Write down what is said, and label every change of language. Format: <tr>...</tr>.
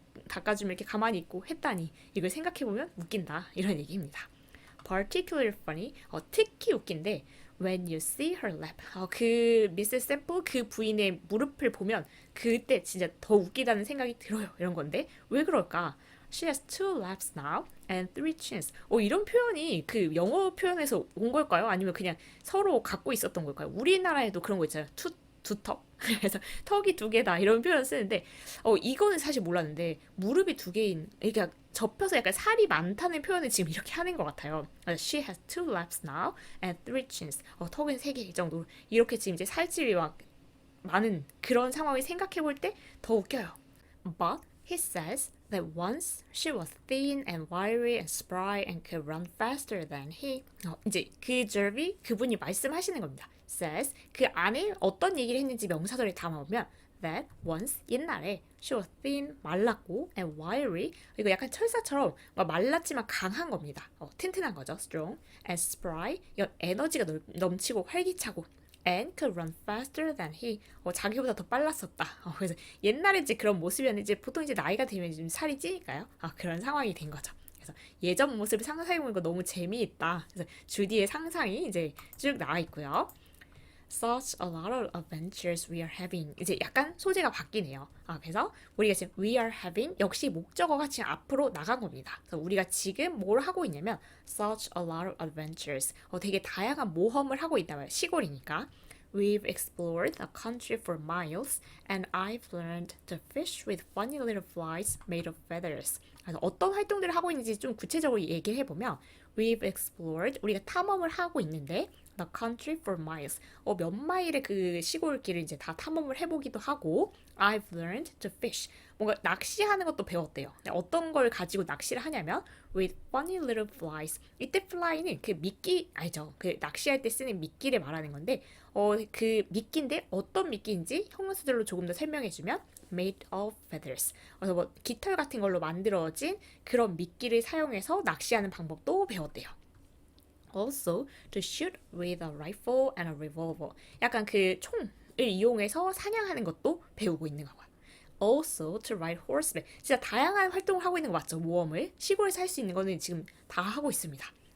<ko>닦아주면 이렇게 가만히 있고 했다니 이걸 생각해보면 웃긴다 이런 얘기입니다.</ko> <en>Particularly funny,</en> <ko>특히 웃긴데</ko> <en>when you see her lap,</en> <ko>그 미스 샘플 그 부인의 무릎을 보면 그때 진짜 더 웃기다는 생각이 들어요. 이런 건데 왜 그럴까?</ko> <en>She has two laps now and three chins.</en> <ko>이런 표현이 그 영어 표현에서 온 걸까요? 아니면 그냥 서로 갖고 있었던 걸까요? 우리나라에도 그런 거 있잖아요. 두 턱. 그래서 턱이 두 개다 이런 표현 쓰는데 이거는 사실 몰랐는데 무릎이 두 개인 그러니까 접혀서 약간 살이 많다는 표현을 지금 이렇게 하는 것 같아요.</ko> <en>She has two laps now and three chins.</en> <ko>턱은 세 개 이 정도. 이렇게 지금 이제 살집이 막 많은 그런 상황을 생각해 볼 때 더 웃겨요.</ko> <en>But he says that once she was thin and wiry and spry and could run faster than he.</en> <ko>이제 그 jervy 그분이 말씀하시는 겁니다. says 그 안에 어떤 얘기를 했는지 명사절에 담아보면</ko> <en>that once</en> <ko>옛날에</ko> <en>she was thin</en> <ko>말랐고</ko> <en>and wiry</en> <ko>이거 약간 철사처럼 말랐지만 강한 겁니다. 튼튼한 거죠.</ko> <en>strong and spry</en> <ko>이건 에너지가 넘치고 활기차고</ko> <en>and could run faster than he.</en> <ko>자기보다 더 빨랐었다. 그래서 옛날에 이제 그런 모습이었는데 이제 보통 이제 나이가 들면 좀 살이 찌니까요. 그런 상황이 된 거죠. 그래서 예전 모습을 상상해보는 거 너무 재미있다. 그래서 주디의 상상이 이제 쭉 나와 있고요.</ko> <en>Such a lot of adventures we are having.</en> <ko>이제 약간 소재가 바뀌네요. 그래서 우리가 지금</ko> <en>we are having</en> <ko>역시 목적어가 지금 앞으로 나간 겁니다. 그래서 우리가 지금 뭘 하고 있냐면</ko> <en>such a lot of adventures.</en> <ko>되게 다양한 모험을 하고 있다고요. 시골이니까.</ko> <en>We've explored the country for miles and I've learned to fish with funny little flies made of feathers.</en> <ko>그래서 어떤 활동들을 하고 있는지 좀 구체적으로 얘기해 보면</ko> <en>We've explored</en> <ko>우리가 탐험을 하고 있는데</ko> <en>the country for miles</en> <ko>몇 마일의 그 시골길을 이제 다 탐험을 해보기도 하고</ko> <en>I've learned to fish</en> <ko>뭔가 낚시하는 것도 배웠대요. 어떤 걸 가지고 낚시를 하냐면</ko> <en>with funny little flies</en> <ko>이때 fly는 그 미끼 알죠? 그 낚시할 때 쓰는 미끼를 말하는 건데 그 미끼인데 어떤 미끼인지 형용사들로 조금 더 설명해주면</ko> <en>made of feathers.</en> <ko>그래서 깃털 같은 걸로 만들어진 그런 미끼를 사용해서 낚시하는 방법도 배웠대요.</ko> <en>Also to shoot with a rifle and a revolver.</en> <ko>약간 그 총을 이용해서 사냥하는 것도 배우고 있는 거고요.</ko> <en>Also to ride horseback.</en> <ko>진짜 다양한 활동을 하고 있는 거 맞죠? 모험을 시골에서 할 수 있는 거는 지금 다 하고 있습니다.</ko>